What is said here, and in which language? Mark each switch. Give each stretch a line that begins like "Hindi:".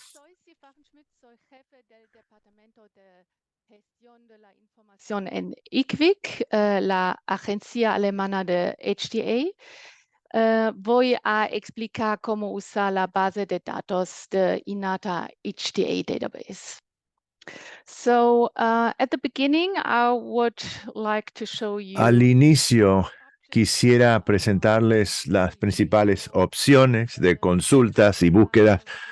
Spanish: Soy Stefan Schmidt, soy jefe del Departamento de Gestión de la Información en IQWiC, la agencia alemana de HDA. Voy a explicar cómo usar la base de datos de INATA HDA database.
English: So at the beginning, I would like to show you.
Spanish: Al inicio, quisiera presentarles las principales opciones de consultas y búsquedas.